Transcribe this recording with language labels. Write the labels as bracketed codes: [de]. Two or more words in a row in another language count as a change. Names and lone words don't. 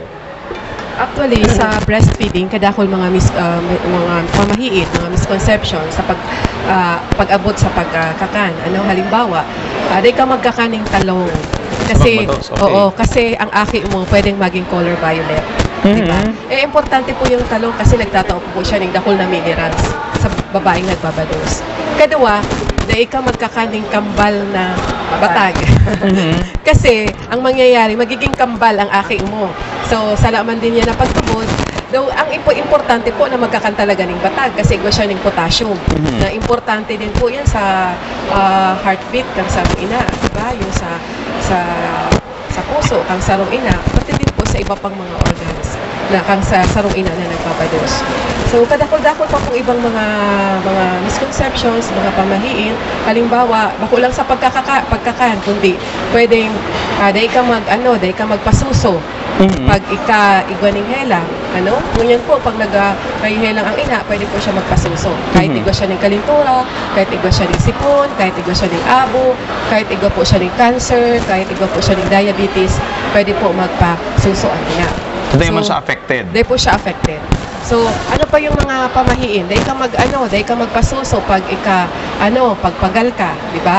[bik] Actually, sa breastfeeding, kadakol mga pamahiin, mga misconception sa pag-abot sa pagkakan. Ano, halimbawa, di ka magkakaning talong. Kasi, okay. Oo, kasi ang aki mo pwedeng maging [en] color violet. [bik] Diba? Importante po yung talong kasi nagtataon po siya ng dakol na minerals sa babaeng nagbabados. Kadua, dahil ka magkakaning kambal na batag. Kasi, ang mangyayari, magiging kambal ang aki mo. So, salaman din yan na pagtubod. Though, ang importante po na magkakan talaga ng batag kasi igwa siya ng potassium. Na importante din po yan sa heartbeat kang sarong ina. Diba? Yung sa puso kang sarong ina. Pati din po sa iba pang mga organs na kang sa sarong ina na nagpapados. So, kadakol-dakol pa pong ibang mga misconceptions, mga pamahiin. Halimbawa, bako lang sa pagkakan, kundi pwedeng dahil ka magpasuso. Pag igwaning helang, ano? Ngunyan po, pag nag-helang ang ina, pwede po siya magpasuso. Kahit igwa siya ng kalintura, kahit igwa siya ng sipon, kahit igwa siya ng abo, kahit igwa po siya ng cancer, kahit igwa po siya ng diabetes, pwede po magpasuso ang ina. Dahil man siya affected. Dahil po siya affected. So, ano pa yung mga pamahiin? Dahil ka magpasuso pag pagpagal ka, di ba?